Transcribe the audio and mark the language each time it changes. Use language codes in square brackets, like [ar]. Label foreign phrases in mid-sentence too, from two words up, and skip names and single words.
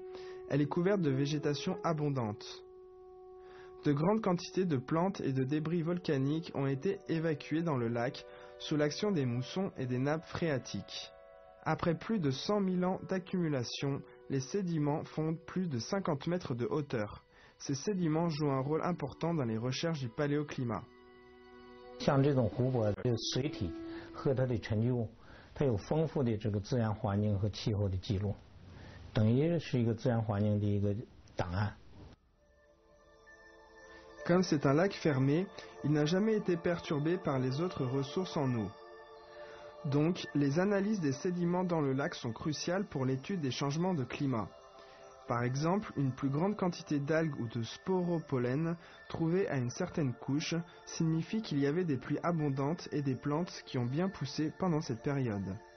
[fr] Elle est couverte de végétation abondante. De grandes quantités de plantes et de débris volcaniques ont été évacués dans le lac sous l'action des moussons et des nappes phréatiques. Après plus de 100 000 ans d'accumulation, les sédiments font plus de 50 mètres de hauteur. Ces sédiments jouent un rôle important dans les recherches du paléoclimat. [zh] 像这种湖泊的水体和它的沉积物，它有丰富的这个自然环境和气候的记录，等于是一个自然环境的一个档案。 [fr] Comme c'est un lac fermé, il n'a jamais été perturbé par les autres ressources en eau. Donc, les analyses des sédiments dans le lac sont cruciales pour l'étude des changements de climat. Par exemple, une plus grande quantité d'algues ou de sporopollen trouvées à une certaine couche signifie qu'il y avait des pluies abondantes et des plantes qui ont bien poussé pendant cette période.